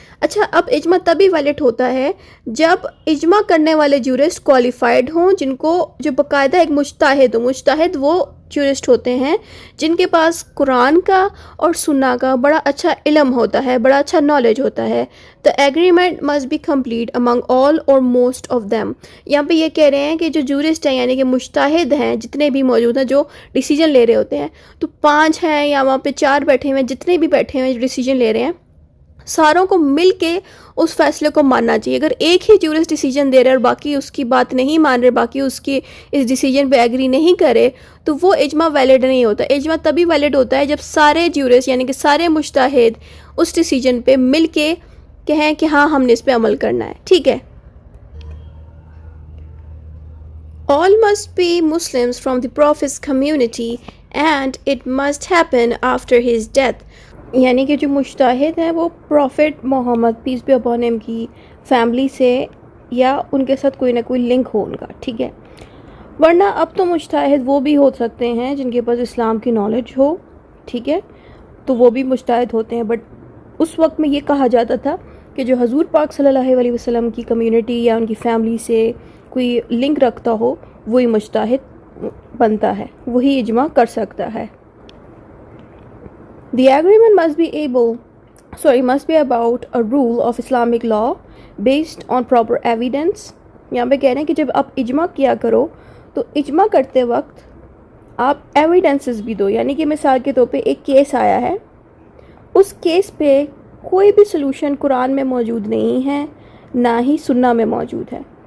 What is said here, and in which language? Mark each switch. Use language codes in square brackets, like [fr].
[ur] اچھا، اب اجماع تبھی ویلڈ ہوتا ہے جب اجماع کرنے والے جورسٹ کوالیفائڈ ہوں، جن کو جو باقاعدہ ایک مجتہد ہو. مجتہد وہ جورسٹ ہوتے ہیں جن کے پاس قرآن کا اور سنہ کا بڑا اچھا علم ہوتا ہے، بڑا اچھا نالج ہوتا ہے. [en] The agreement must be complete among all or most of them. [ur] یہاں پہ یہ کہہ رہے ہیں کہ جو جورسٹ ہیں یعنی کہ مجتہد ہیں جتنے بھی موجود ہیں جو ڈیسیجن لے رہے ہوتے ہیں، تو 5 ہیں یا وہاں پہ 4 بیٹھے ہوئے ہیں، جتنے بھی بیٹھے ہوئے ہیں جو ڈیسیجن لے رہے ہیں، ساروں کو مل کے اس فیصلے کو ماننا چاہیے. اگر ایک ہی جورسٹ ڈیسیجن دے رہے اور باقی اس کی بات نہیں مان رہے، باقی اس کی اس ڈیسیجن پہ ایگری نہیں کرے، تو وہ اجماع ویلڈ نہیں ہوتا. اجماع تبھی ویلڈ ہوتا ہے جب سارے جورسٹ یعنی کہ سارے مجتہد اس ڈیسیجن پہ مل کے کہیں کہ ہاں ہم نے اس پہ عمل کرنا ہے. ٹھیک ہے. [en] All must be Muslims from the Prophet's community and it must happen after his death. [ur] یعنی کہ جو مجتہد ہیں وہ profit Muhammad [en] peace be upon him [ur] کی فیملی سے یا ان کے ساتھ کوئی نہ کوئی لنک ہو ان کا. ٹھیک ہے. ورنہ اب تو مجتہد وہ بھی ہو سکتے ہیں جن کے پاس اسلام کی نالج ہو. ٹھیک ہے، تو وہ بھی مجتہد ہوتے ہیں. بٹ اس وقت میں یہ کہا جاتا تھا کہ جو حضور پاک صلی اللہ علیہ وسلم کی کمیونٹی یا ان کی فیملی سے کوئی لنک رکھتا ہو وہی مجتہد بنتا ہے، وہی اجماع کر سکتا ہے. [en] The agreement must be about a rule of Islamic law based on proper evidence. [ur] یہاں پہ کہہ رہے ہیں کہ جب آپ اجماع کیا کرو تو اجماع کرتے وقت آپ ایویڈنسز بھی دو. یعنی کہ مثال کے طور پہ ایک کیس آیا ہے، اس کیس پہ کوئی بھی سلوشن قرآن میں موجود نہیں ہے نہ ہی سنہ میں موجود ہے.